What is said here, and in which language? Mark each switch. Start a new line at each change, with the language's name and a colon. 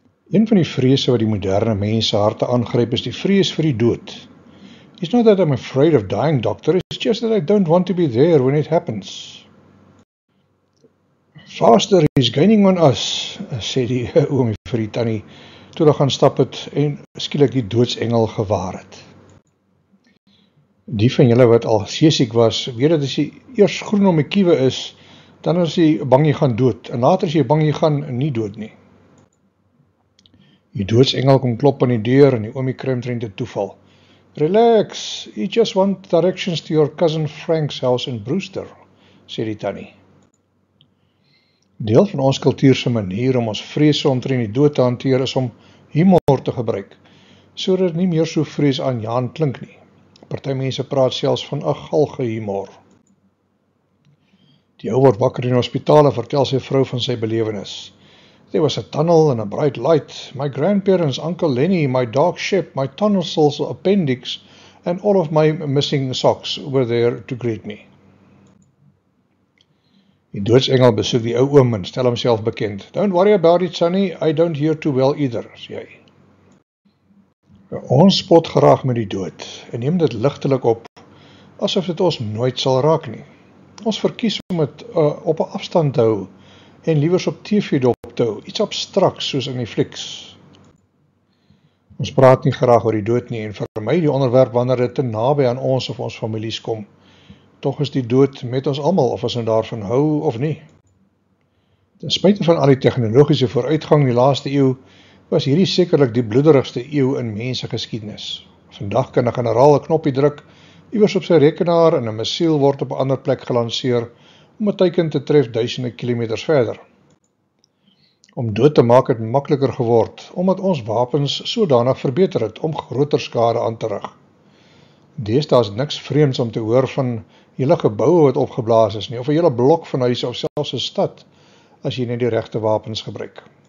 Afrikaans: Een van die vrese wat die moderne mense harte aangryp is die vrees vir die dood.
English: It's not that I'm afraid of dying, doctor, it's just that I don't want to be there when it happens. Faster is gaining on us,
Afrikaans: sê die oomie vir die tannie, toe hulle gaan stap het en skielik die doodsengel gewaar het. Die van julle wat al seesiek was, weet dat as jy eers groen om die kiewe is, dan is jy bang jy gaan dood, en later is jy bang jy gaan nie dood nie. Die doodsengel kom klop aan die deur en die oomie kry omtrent 'n toeval.
English: Relax, you just want directions to your cousin Frank's house in Brewster,
Afrikaans: sê die tannie. Deel van ons kultuur se manier om ons vrese omtrent die dood te hanteer is om humor te gebruik, sodat dit nie meer so vreesaanjaend klink nie. Party mense praat selfs van 'n galgenhumor. Die ou word wakker in die hospitaal en vertel sy vrou van sy belewenis.
English: There was a tunnel and a bright light. My grandparents, Uncle Lenny, my dog Shep, my tonsils, appendix, and all of my missing socks were there to greet me.
Afrikaans: Die doodsengel besoek die ou oom en stel homself bekend.
English: Don't worry about it, Sonny, I don't hear too well either,
Afrikaans: sê hy. Ons spot graag met die dood en neem dit ligtelik op, asof dit ons nooit sal raak nie. Ons verkies om dit op 'n afstand te hou en liewers op TV dop te hou, iets abstraks soos in die flieks. Ons praat nie graag oor die dood nie en vermy die onderwerp wanneer dit te naby aan ons of ons families kom. Tog is die dood met ons almal of ons nou daarvan hou of nie. Ten spyte van al die tegnologiese vooruitgang in die laaste eeu, was hierdie sekerlik die bloederigste eeu in mensgeskiedenis. Vandag kan 'n generaal 'n knoppie druk, iewers op sy rekenaar en 'n missiel word op 'n ander plek gelanseer om 'n teiken te tref duisende kilometers verder. Om dood te maak het makliker geword, omdat ons wapens sodanig verbeter het om groter skade aan te rig. Deesdae is niks vreemds om te hoor van hele geboue wat opgeblaas is nie, of 'n hele blok van huise of selfs 'n stad, as jy net die regte wapens gebruik.